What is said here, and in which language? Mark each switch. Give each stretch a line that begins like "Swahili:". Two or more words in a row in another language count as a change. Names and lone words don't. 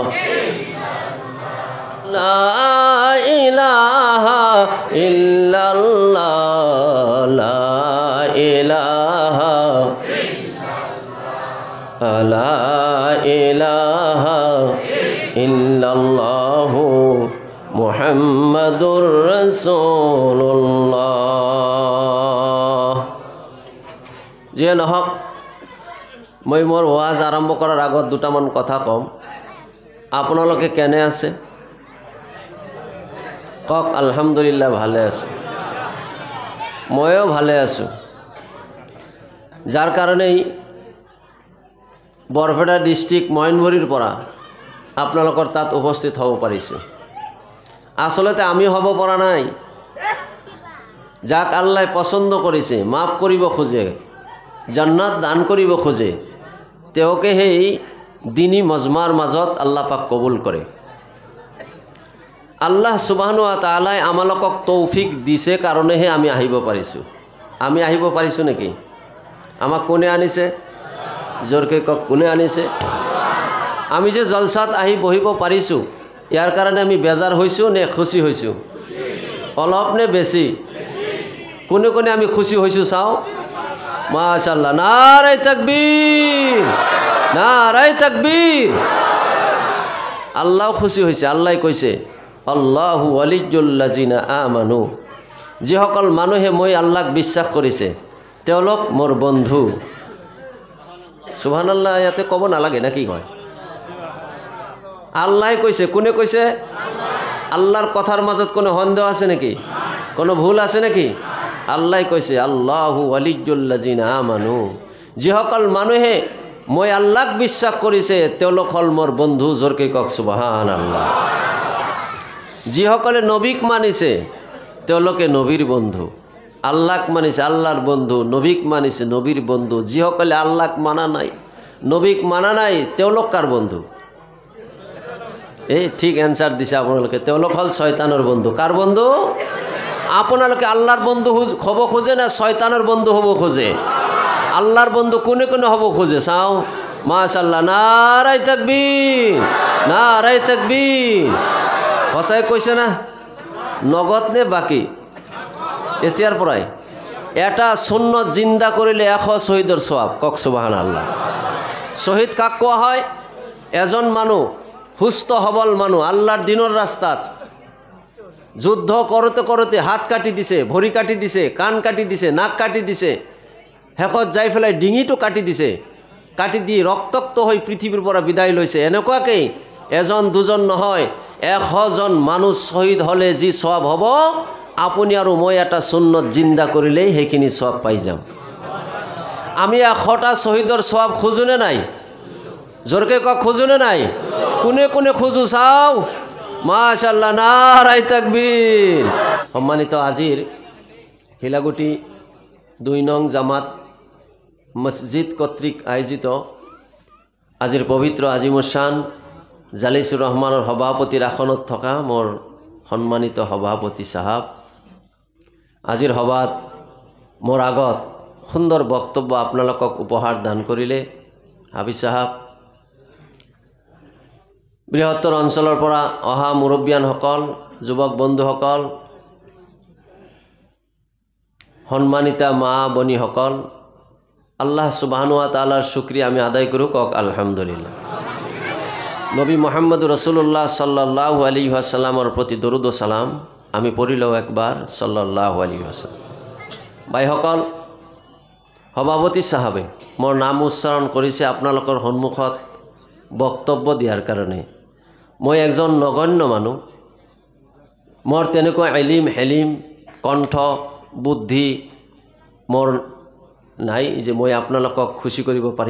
Arabic: لا إله إلا الله، لا إله، لا إله إلا الله محمد رسول الله.
Assamese: যিয়ে নহওক, মই মোৰ ওয়াজ আৰম্ভ কৰাৰ আগত দুটামান কথা কম। আপোনালোকে কেনে আছে? কক আলহামদুলিল্লাহ, ভালে আছোঁ। ময়ো ভালে আছোঁ, যাৰ কাৰণেই বৰপেটা ডিষ্ট্ৰিক্ট মইনবুৰীৰ পৰা আপোনালোকৰ তাত উপস্থিত হ'ব পাৰিছোঁ। আচলতে আমি হ'ব পৰা নাই, যাক আল্লাহ পচন্দ কৰিছে, মাফ কৰিব খোজে, জান্নাত দান কৰিব খোজে, তেওঁকে সেই দিনী মজমাৰ মাজত
Arabic: আল্লাহ পাক
Assamese: কবুল কৰে।
Arabic: الله سبحانه وتعالى
Assamese: আমালোকক তৌফিক দিছে কাৰণেহে আমি আহিব পাৰিছোঁ। আমি আহিব পাৰিছোঁ নেকি? আমাক কোনে আনিছে? জোৰকে কক, কোনে আনিছে? আমি যে জলসাত আহি বহিব পাৰিছোঁ, ইয়াৰ কাৰণে আমি বেজাৰ হৈছোঁ নে খুচি হৈছোঁ? অলপ নে বেছি? কোনে কোনে আমি খুচি হৈছোঁ চাওঁ?
Urdu: মাশাআল্লাহ, نعرۂ تکبیر، نعرۂ تکبیر.
Bangla: আল্লাহ খুশি হয়েছে। আল্লাহ কইছে
Arabic: الله ولي الذين آمنوا,
Assamese: যিসকল মানুহে মই আল্লাহক বিশ্বাস কৰিছে তেওঁলোক মোৰ বন্ধু। সুবহানাল্লাহ, ইয়াতে ক'ব নালাগে না কি কয়? আল্লাহ কৈছে। কোনে কৈছে? আল্লাহর কথার মাজত কোনো সন্দেহ আছে নাকি? কোনো ভুল আছে নাকি? আল্লাহ কৈছে
Arabic: الله ولي الذين آمنوا,
Assamese: যিসকল মানুহে মই আল্লাহক বিশ্বাস কৰিছে তেওঁলোক হল মোৰ বন্ধু। জোৰকে কক সুবহানাল্লাহ। যিসকলে নবীক মানিছে তেওঁলোকে নবীর বন্ধু। আল্লাহক মানিছে আল্লাহর বন্ধু, নবীক মানিছে নবীর বন্ধু। যিসকলে আল্লাহক মানা নাই, নবীক মানা নাই, তেওঁলোক কার বন্ধু? এই ঠিক এনসার দিছে আপোনালোকে। তেওঁলোক হল শয়তানৰ বন্ধু। কার বন্ধু? আপোনালোকে আল্লাহর বন্ধু হব খোঁজে না শয়তানের বন্ধু হব খোঁজে? আল্লাহর বন্ধু কোনে কোনে হব খোঁজে চাও? মাশাআল্লাহ,
Urdu: نعرۂ تکبیر، نعرۂ تکبیر.
Assamese: সঁচাই কৈছে না? নগদ নে বাকি? এতিয়াৰ পৰাই এটা সুন্নত জিন্দা কৰিলে 100 শহীদৰ সওয়াব। কক সুবহানাল্লাহ। শহীদ কাক কোৱা হয়? এজন মানুহ সুস্থ সবল মানুহ আল্লাহর দিনের রাস্তাত যুদ্ধ করতে করতে হাত কাটি দিছে, ভৰি কাটি দিছে, কাণ কাটি দিছে, নাক কাটি দিছে, শেষত যাই পেলাই ডিঙিটো কাটি দিছে, কাটি দি ৰক্তাক্ত হৈ পৃথিৱীৰ পৰা বিদায় লৈছে। এনেকুৱাকৈ এজন দুজন নহয়, 100জন মানুহ শ্বহীদ হ'লে যি সওয়াব হ'ব, আপুনি আৰু মই এটা সুন্নত জিন্দা কৰিলেই সেইখিনি সওয়াব পাই যাম। আমি 100টা শ্বহীদৰ সওয়াব খোজোনে নাই? জোৰকে কওক, খোজোনে নাই? কোনে কোনে খোজো চাও? মাশাআল্লাহ,
Urdu: نعرۂ تکبیر.
Assamese: সম্মানিত, আজিৰ শিলাগুটি 2 নং জামাত মসজিদ কর্তৃক আয়োজিত আজিৰ পবিত্ৰ আজিমুশ্বান জালিসুর রহমানৰ সভাপতিৰ আসনত থকা মোৰ সম্মানিত সভাপতি সাহাব, আজিৰ সভাত মোৰ আগত সুন্দৰ বক্তব্য আপোনালোকক উপহাৰ দান কৰিলে হাবিজ সাহাব, বৃহত্তৰ অঞ্চলৰ পৰা অহা মুৰব্বিয়ানসকল, যুৱক বন্ধুসকল, সম্মানিতা মা বনিসকল,
Arabic: الله سبحانه وتعالى
Assamese: শুকরিয়া আমি আদায় কৰোঁ। কওক আলহামদুলিল্লাহ। নবী
Arabic: محمد رسول الله صلى الله عليه وسلم
Assamese: প্ৰতি দৰুদ ও সালাম আমি পঢ়ি লওঁ একবাৰ,
Arabic: صلى الله عليه وسلم.
Assamese: ভাইসকল, সভাপতি সাহাবে মোৰ নাম উচ্চাৰণ কৰিছে আপোনালোকৰ সন্মুখত বক্তব্য দিয়াৰ কাৰণে। মই একজন নগণ্য মানুহ, মোৰ তেনেকুৱা এলিম হেলিম কণ্ঠ বুদ্ধি মোৰ নাই যে মই আপোনালোকক খুশি কৰিব পাৰিম।